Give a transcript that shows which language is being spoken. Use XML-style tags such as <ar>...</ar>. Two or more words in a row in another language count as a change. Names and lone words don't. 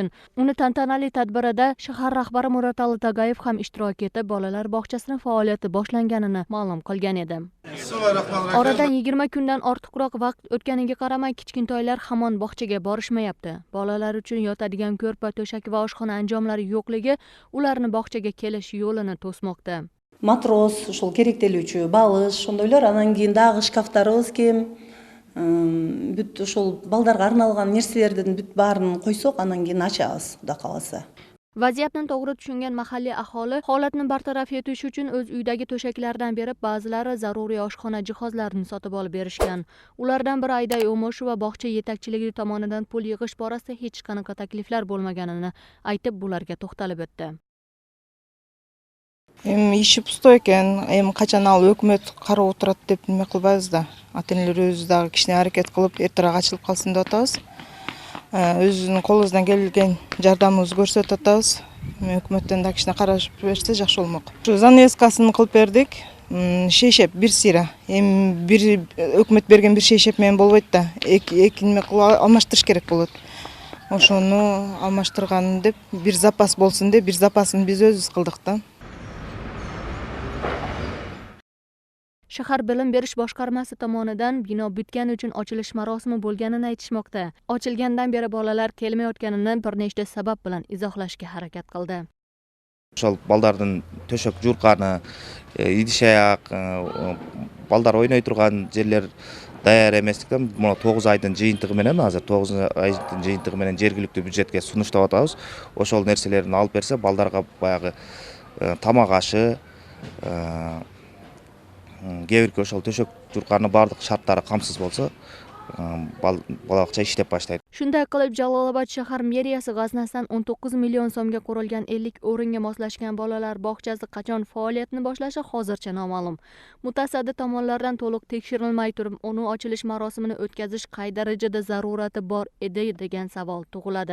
<uz>Uni tantanali tadbirida shahar rahbari Muratali Tagayev ham ishtirok etib, bolalar bog'chasining faoliyati boshlanganini ma'lum qilgan edi. Oradan 20 kundan ortiqroq vaqt o'tganiga qaramay, kichkintoylar hamon bog'chaga borishmayapti. Bolalar uchun yotadigan ko'rpa, to'shak va oshxona anjomlari yo'qligi ularni bog'chaga kelish yo'lini to'smoqda.</uz> <ky>Matros, ошол керектелүүчү балыш, ошондойлор, анан кийин дагы шкафтарыбыз кем, бүт ошол балдарга арналган нерселердин бүт баарын койсок, анан кийин ачабыз, Кудай каласа.</ky> <uz>Vaziyatni to'g'ri tushungan mahalliy aholi holatni bartaraf etish uchun o'z uydagi to'shaklardan berib, ba'zilari zaruriy oshxona jihozlarini sotib olib berishgan. Ulardan biri Ayday O'moshova bog'cha yetakchiligi tomonidan pul yig'ish borasida hech qanaqa takliflar bo'lmaganini aytib, bularga to'xtalib o'tdi.</uz> <ky>Иши пустой экен, эми качан ал өкмөт карап отурат деп неме кылбайбыз да. Ата-энелер өзүбүз дагы кичине аракет кылып, эртерээк ачылып калсын деп атабыз. Өзүнүн колубуздан келген жардамыбызды көрсөтүп атабыз. Өкмөттөн да кичине карашып берсе жакшы болмок. Ушу занавескасын кылып бердик. Шейшеп бир сыйра. Эми бир өкмөт берген бир шейшеп менен болбойт да. Эки неме кылып алмаштырыш керек болот. Ошону алмаштырган деп, бир запас болсун деп, бир запасын биз өзүбүз кылдык да.</ky> <uz>Shahar bilim berish boshqarmasi tomonidan bino bitgani uchun ochilish marosimi bo'lganini aytishmoqda. Ochilgandan beri bolalar kelmayotganini bir nechta sabab bilan izohlashga harakat qildi.</uz> <ky>Ошол балдардын төшөк журканы, идиш-аяк, балдар ойной турган жерлер даяр эместиктен мына 9 айдын жыйынтыгы менен, азыр 9 айдын жыйынтыгы менен жергиликтүү бюджетке сунуштап атабыз. Ошол нерселерин алып берсе, балдарга баягы тамак ашы, кээ-бирки ошол төшөк журканын бардык шарттары камсыз болсо, балабакча иштеп баштайт.</ky> <uz>Shunday qilib, Jalolobod shahar meriyasi g'aznasidan 19 million so'mga qurilgan 50 o'ringa moslashgan bolalar bog'chasi qachon faoliyatini boshlashi hozircha noma'lum. Mutasaddi tomonlardan to'liq tekshirilmay turib, uni ochilish marosimini o'tkazish qay darajada zarurati bor edi degan savol tug'iladi.</uz>